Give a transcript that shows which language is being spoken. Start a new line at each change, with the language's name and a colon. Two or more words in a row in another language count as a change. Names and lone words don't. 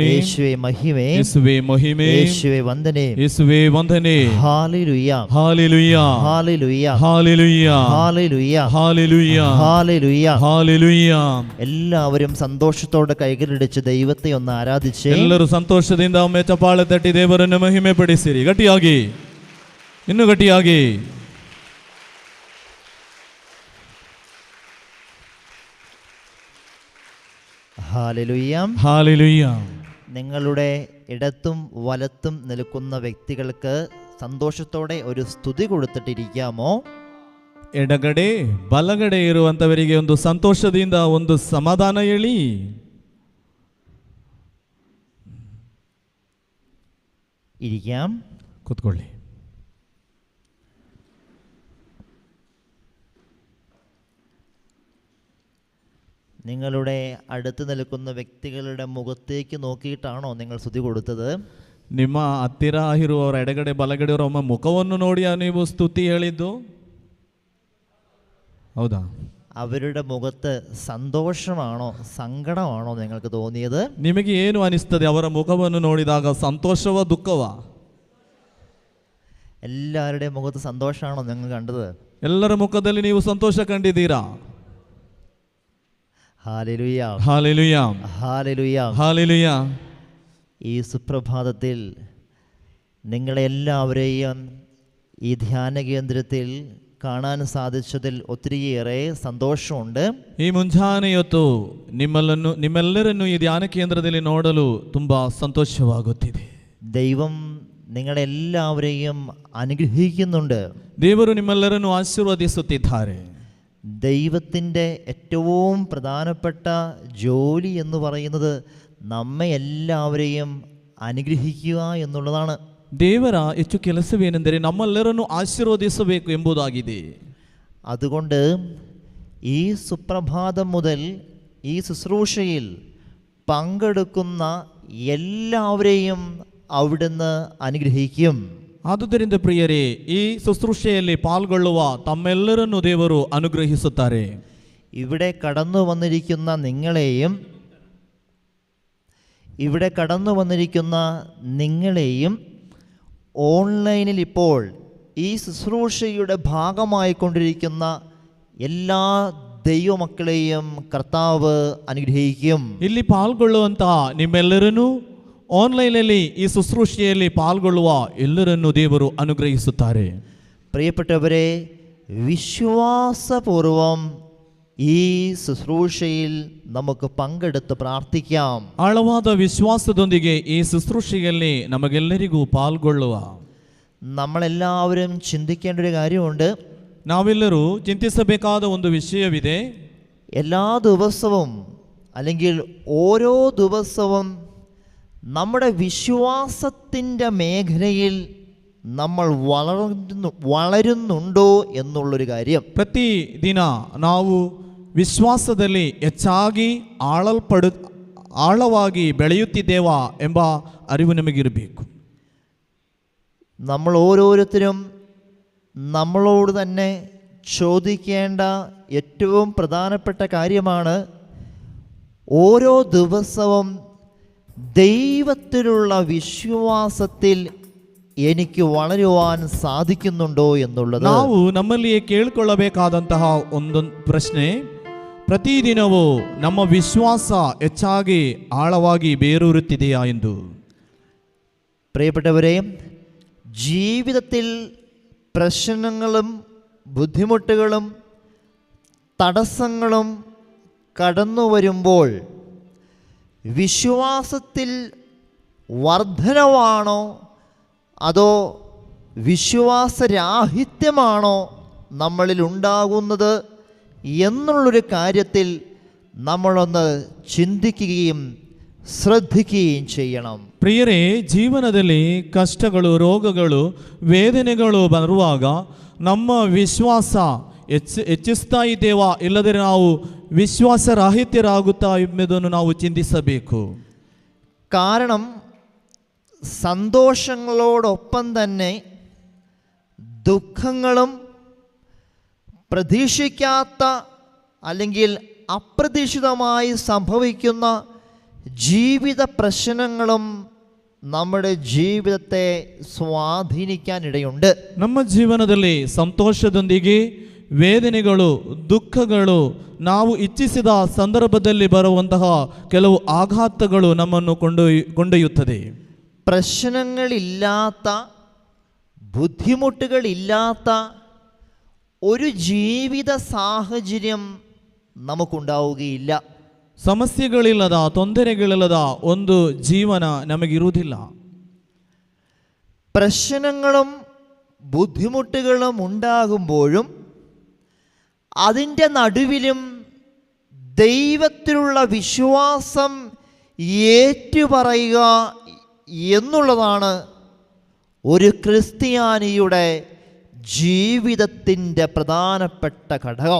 Malayalam: യേശുവേ മഹിമ, യേശുവേ മഹിമ, യേശുവേ വന്ദന, യേശുവേ വന്ദന. Hallelujah. Hallelujah. Hallelujah. Hallelujah. Hallelujah. Hallelujah. Hallelujah. Hallelujah. എല്ലാവരും സന്തോഷത്തോടെ കൈകളിടിച്ച് ദൈവത്തെ ഒന്ന് ആരാധിച്ച്
Kannada: ಎಲ್ಲರೂ ಸಂತೋಷದಿಂದ ಒಮ್ಮೆ ಚಪ್ಪಾಳೆ ತಟ್ಟಿ ದೇವರನ್ನು ಮಹಿಮೆ ಪಡಿಸಿರಿ. ಗಟ್ಟಿಯಾಗಿ, ಇನ್ನು ಗಟ್ಟಿಯಾಗಿ.
Malayalam: Hallelujah. Hallelujah. നിങ്ങളുടെ ഇടത്തും വലത്തും നിൽക്കുന്ന വ്യക്തികൾക്ക് സന്തോഷത്തോടെ ഒരു സ്തുതി കൊടുത്തിട്ടിരിക്കാമോ?
Kannada: ಎಡಗಡೆ ಬಲಗಡೆ ಇರುವಂತವರಿಗೆ ಒಂದು ಸಂತೋಷದಿಂದ ಒಂದು ಸಮಾಧಾನ ಹೇಳಿ.
Malayalam: ഇരിക്കാം.
Kannada: ಕೂತ್ಕೊಳ್ಳಿ.
Malayalam: നിങ്ങളുടെ അടുത്ത് നിൽക്കുന്ന വ്യക്തികളുടെ മുഖത്തേക്ക് നോക്കിയിട്ടാണോ നിങ്ങൾ സ്തുതി കൊടുത്തത്?
Kannada: ನಿಮ್ಮ ಹತ್ತಿರ ಇರುವವರ ಎಡಗಡೆ ಬಲಗಡೆ ಇರುವ ಮುಖವನ್ನು ನೋಡಿ ನೀವು ಸ್ತುತಿ ಹೇಳಿದ್ದು ಹೌದಾ?
Malayalam: അവരുടെ മുഖത്ത് സന്തോഷമാണോ സങ്കടമാണോ നിങ്ങൾക്ക് തോന്നിയത്?
Kannada: ನಿಮಗೆ ಏನು ಅನಿಸ್ತದೆ ಅವರ ಮುಖವನ್ನು ನೋಡಿದಾಗ, ಸಂತೋಷವ ದುಃಖವ?
Malayalam: എല്ലാവരുടെയും മുഖത്ത് സന്തോഷമാണോ നിങ്ങൾ കണ്ടത്?
Kannada: ಎಲ್ಲರ ಮುಖದಲ್ಲಿ ನೀವು ಸಂತೋಷ ಕಂಡಿದ್ದೀರಾ?
Malayalam: ഹല്ലേലൂയ, ഹല്ലേലൂയ, ഹല്ലേലൂയ, ഹല്ലേലൂയ. ഈ സുപ്രഭാതത്തിൽ നിങ്ങളെല്ലാവരെയും ഈ ധ്യാന കേന്ദ്രത്തിൽ കാണാൻ സാധിച്ചതിൽ ഒത്തിരിയേറെ സന്തോഷമുണ്ട്.
Kannada: ಈ ಮುಂಜಾನೆಯೊತ್ತು ನಿಮ್ಮೆಲ್ಲರನ್ನು ಈ ಧ್ಯಾನ ಕೇಂದ್ರದಲ್ಲಿ ನೋಡಲು ತುಂಬಾ ಸಂತೋಷವಾಗುತ್ತಿದೆ.
Malayalam: ദൈവം നിങ്ങളെല്ലാവരെയും അനുഗ്രഹിക്കുന്നുണ്ട്.
Kannada: ದೇವರು ನಿಮ್ಮೆಲ್ಲರನ್ನು ಆಶೀರ್ವದಿಸುತ್ತಿದ್ದಾರೆ.
Malayalam: ദൈവത്തിൻ്റെ ഏറ്റവും പ്രധാനപ്പെട്ട ജോലി എന്ന് പറയുന്നത് നമ്മെ എല്ലാവരെയും അനുഗ്രഹിക്കുക എന്നുള്ളതാണ്.
Kannada: ದೇವರ ಹೆಚ್ಚು ಕೆಲಸವೇನೆಂದರೆ ನಮ್ಮೆಲ್ಲರನ್ನು ಆಶೀರ್ವದಿಸಬೇಕು ಎಂಬುದಾಗಿದೆ.
Malayalam: അതുകൊണ്ട് ഈ സുപ്രഭാതം മുതൽ ഈ ശുശ്രൂഷയിൽ പങ്കെടുക്കുന്ന എല്ലാവരെയും അവിടുന്ന് അനുഗ്രഹിക്കും.
Kannada: ಆದುದರಿಂದ ಪ್ರಿಯರೇ, ಈ ಶುಶ್ರೂಷೆಯಲ್ಲಿ ಪಾಲ್ಗೊಳ್ಳುವ ತಮ್ಮೆಲ್ಲರನ್ನು ದೇವರು ಅನುಗ್ರಹಿಸುತ್ತಾರೆ.
Malayalam: ഇവിടെ കടന്നു വന്നിരിക്കുന്ന നിങ്ങളെയും ഓൺലൈനിൽ ഇപ്പോൾ ഈ ശുശ്രൂഷയുടെ ഭാഗമായിക്കൊണ്ടിരിക്കുന്ന എല്ലാ ദൈവമക്കളെയും കർത്താവ് അനുഗ്രഹിക്കും.
Kannada: ಇಲ್ಲಿ ಪಾಲ್ಗೊಳ್ಳುವಂತಹ ನಿಮ್ಮೆಲ್ಲರನ್ನೂ ಆನ್ಲೈನಲ್ಲಿ ಈ ಶುಶ್ರೂಷೆಯಲ್ಲಿ ಪಾಲ್ಗೊಳ್ಳುವ ಎಲ್ಲರನ್ನೂ ದೇವರು ಅನುಗ್ರಹಿಸುತ್ತಾರೆ.
Malayalam: പ്രിയപ്പെട്ടവരെ, വിശ്വാസപൂർവം ഈ ശുശ്രൂഷയിൽ നമുക്ക് പങ്കെടുത്ത് പ്രാർത്ഥിക്കാം.
Kannada: ಆಳವಾದ ವಿಶ್ವಾಸದೊಂದಿಗೆ ಈ ಶುಶ್ರೂಷೆಯಲ್ಲಿ ನಮಗೆಲ್ಲರಿಗೂ ಪಾಲ್ಗೊಳ್ಳುವ.
Malayalam: നമ്മളെല്ലാവരും ചിന്തിക്കേണ്ട ഒരു കാര്യമുണ്ട്.
Kannada: ನಾವೆಲ್ಲರೂ ಚಿಂತಿಸಬೇಕಾದ ಒಂದು ವಿಷಯವಿದೆ.
Malayalam: എല്ലാ ദിവസവും അല്ലെങ്കിൽ ഓരോ ദിവസവും നമ്മുടെ വിശ്വാസത്തിൻ്റെ മേഖലയിൽ നമ്മൾ വളരുന്നുണ്ടോ എന്നുള്ളൊരു കാര്യം.
Kannada: ಪ್ರತಿ ದಿನ ನಾವು ವಿಶ್ವಾಸದಲ್ಲಿ ಹೆಚ್ಚಾಗಿ ಆಳವಾಗಿ ಬೆಳೆಯುತ್ತಿದ್ದೇವಾ ಎಂಬ ಅರಿವು ನಮಗಿರಬೇಕು.
Malayalam: നമ്മൾ ഓരോരുത്തരും നമ്മളോട് തന്നെ ചോദിക്കേണ്ട ഏറ്റവും പ്രധാനപ്പെട്ട കാര്യമാണ്, ഓരോ ദിവസവും ദൈവത്തിലുള്ള വിശ്വാസത്തിൽ എനിക്ക് വളരുവാൻ സാധിക്കുന്നുണ്ടോ എന്നുള്ളത്.
Kannada: ನಾವು ನಮ್ಮಲ್ಲಿಯೇ ಕೇಳಿಕೊಳ್ಳಬೇಕಾದಂತಹ ಒಂದು ಪ್ರಶ್ನೆ, ಪ್ರತಿದಿನವೂ ನಮ್ಮ ವಿಶ್ವಾಸ ಹೆಚ್ಚಾಗಿ ಆಳವಾಗಿ ಬೇರೂರುತ್ತಿದೆಯಾ ಎಂದು.
Malayalam: പ്രിയപ്പെട്ടവരെ, ജീവിതത്തിൽ പ്രശ്നങ്ങളും ബുദ്ധിമുട്ടുകളും തടസ്സങ്ങളും കടന്നു വരുമ്പോൾ വിശ്വാസത്തിൽ വർധനവാണോ അതോ വിശ്വാസരാഹിത്യമാണോ നമ്മളിൽ ഉണ്ടാകുന്നത് എന്നുള്ളൊരു കാര്യത്തിൽ നമ്മളൊന്ന് ചിന്തിക്കുകയും ശ്രദ്ധിക്കുകയും ചെയ്യണം.
Kannada: ಪ್ರಿಯರೇ, ಜೀವನದಲ್ಲಿ ಕಷ್ಟಗಳು, ರೋಗಗಳು, ವೇದನೆಗಳು ಬರುವಾಗ ನಮ್ಮ ವಿಶ್ವಾಸ ಹೆಚ್ಚಿಸ್ತಾ ಇದ್ದೇವಾ, ಇಲ್ಲದರೆ ನಾವು ವಿಶ್ವಾಸರಾಹಿತ್ಯರಾಗುತ್ತಾ ಎಂಬುದನ್ನು ನಾವು ಚಿಂತಿಸಬೇಕು.
Malayalam: കാരണം സന്തോഷങ്ങളോടൊപ്പം തന്നെ ദുഃഖങ്ങളും പ്രതീക്ഷിക്കാത്ത അല്ലെങ്കിൽ അപ്രതീക്ഷിതമായി സംഭവിക്കുന്ന ജീവിത പ്രശ്നങ്ങളും നമ്മുടെ ജീവിതത്തെ സ്വാധീനിക്കാനിടയുണ്ട്.
Kannada: ನಮ್ಮ ಜೀವನದಲ್ಲಿ ಸಂತೋಷದೊಂದಿಗೆ ವೇದನೆಗಳು, ದುಃಖಗಳು, ನಾವು ಇಚ್ಛಿಸಿದ ಸಂದರ್ಭದಲ್ಲಿ ಬರುವಂತಹ ಕೆಲವು ಆಘಾತಗಳು ನಮ್ಮನ್ನು ಕೊಂಡೊಯ್ಯುತ್ತದೆ.
Malayalam: പ്രശ്നങ്ങളില്ലാത്ത, ബുദ്ധിമുട്ടുകളില്ലാത്ത ഒരു ജീവിത സാഹചര്യം നമുക്കുണ്ടാവുകയില്ല.
Kannada: ಸಮಸ್ಯೆಗಳಿಲ್ಲದ, ತೊಂದರೆಗಳಿಲ್ಲದ ಒಂದು ಜೀವನ ನಮಗಿರುವುದಿಲ್ಲ.
Malayalam: പ്രശ്നങ്ങളും ബുദ്ധിമുട്ടുകളും ഉണ്ടാകുമ്പോഴും അതിൻ്റെ നടുവിലും ദൈവത്തിലുള്ള വിശ്വാസം ഏറ്റുപറയുക എന്നുള്ളതാണ് ഒരു ക്രിസ്ത്യാനിയുടെ ജീവിതത്തിൻ്റെ പ്രധാനപ്പെട്ട ഘടകം.